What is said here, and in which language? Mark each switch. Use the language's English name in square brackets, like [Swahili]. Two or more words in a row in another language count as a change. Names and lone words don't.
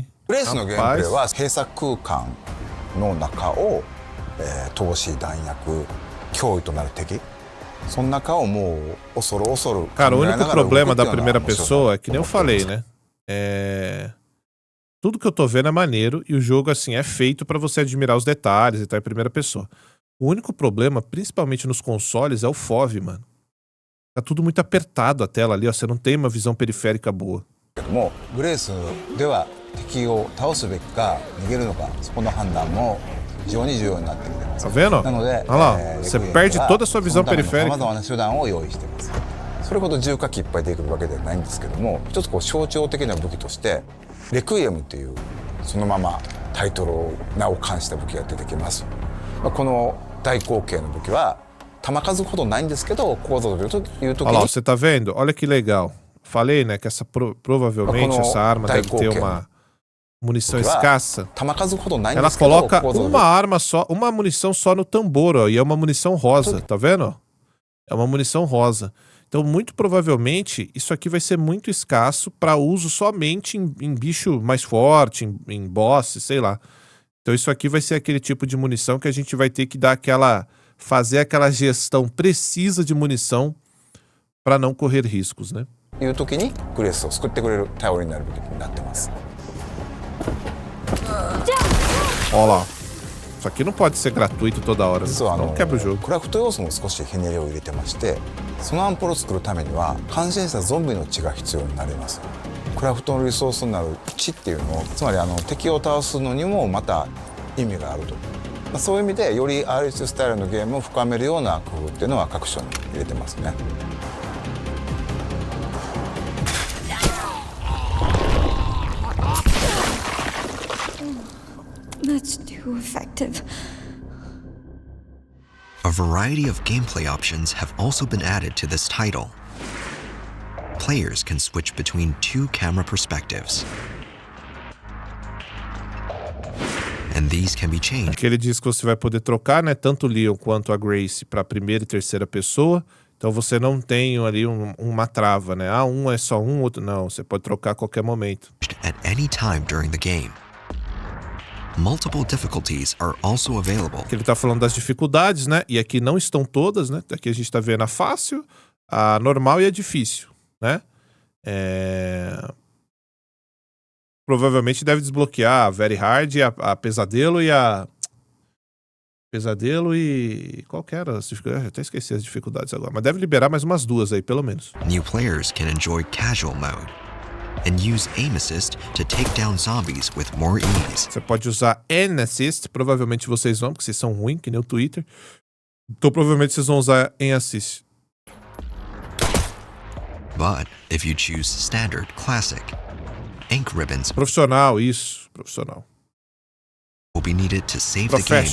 [Japanese] グレースのゲームプレイは閉鎖空間の中を、投資弾薬脅威となる敵、その中をもう恐る恐る。 [Portuguese] Cara, o único problema da primeira pessoa é que nem eu falei, né? Tudo que eu tô vendo é maneiro e o jogo, assim, é feito pra você admirar os detalhes e tal em primeira pessoa. O único problema, principalmente nos consoles, é o FOV, mano. Tá tudo muito apertado a tela ali, ó. Você não tem uma visão periférica boa. [Japanese] もグレースでは敵を倒すべきか逃げるのか、そこの判断も非常に重要になってきてます。 [Portuguese] Tá vendo? [Japanese] なので、 [Portuguese] Olha lá, você perde toda a sua visão [Japanese] さ [Portuguese] periférica. [Japanese] まざまな手段を用意しています。それほど重火器いっぱい出てくるわけではないんですけども、一つこう象徴的な武器としてレクイエムというそのままタイトルを名を冠した武器が出てきます。この大口径の武器は弾数ほどないんですけど、構造という時 [Portuguese] Olha lá, [Japanese] に [Portuguese] você tá vendo? Olha que legal. Falei, né, que essa provavelmente essa arma deve ter uma munição escassa. [Japanese] 弾数ほどないんで [Portuguese] Ela [Japanese] すけど、 [Portuguese] coloca [Japanese] 構造 [Portuguese] uma arma só, uma munição só no tambor, ó, e é uma munição rosa, tá vendo? É uma munição rosa. Então, muito provavelmente, isso aqui vai ser muito escasso para uso somente em bicho mais forte, em boss, sei lá. Então, isso aqui vai ser aquele tipo de munição que a gente vai ter que dar fazer aquela gestão precisa de munição para não correr riscos, né? [Japanese] いう時にグレースを救ってくれる頼りになる武器になってます。 [Portuguese] Olha lá. Isso aqui não pode ser gratuito toda hora, né? [Japanese] 実は [Portuguese] Não quebra o jogo. [Japanese] クラフト要素も少しひねりを入れてまして、そのアンポロを作るためには感染したゾンビの血が必要になります。クラフトのリソースになる血っていうのを、つまり敵を倒すのにもまた意味があると、そういう意味でより RH スタイルのゲームを深めるような工夫っていうのは各所に入れてますね。 [English] Much too effective. A variety of gameplay options have also been added to this title. Players can switch between two camera perspectives. And these can be changed. [Portuguese] Aqui ele diz que você vai poder trocar, né, tanto o Leon quanto a Grace para primeira e terceira pessoa. Então você não tem ali uma trava, né? Ah, um é só um, outro não. Você pode trocar a qualquer momento. [English] At any time during the game. Multiple difficulties are also available. [Portuguese] Aqui ele tá falando das dificuldades, né? E aqui não estão todas, né? Aqui a gente tá vendo a fácil, a normal e a difícil, né? Provavelmente deve desbloquear a [English] Very Hard, [Portuguese] a Pesadelo e a... Pesadelo e... Qual que era? Eu até esqueci as dificuldades agora. Mas deve liberar mais umas duas aí, pelo menos. [English] New players can enjoy casual mode and use aim assist to take down zombies with more ease. [Portuguese] Você pode usar [English] aim assist, [Portuguese] provavelmente vocês vão, porque vocês são ruins, que nem o Twitter. Então provavelmente vocês vão usar [English] aim assist. But if you choose standard classic, ink ribbons [Portuguese] Profissional, isso. Profissional. [English] will be needed to save the game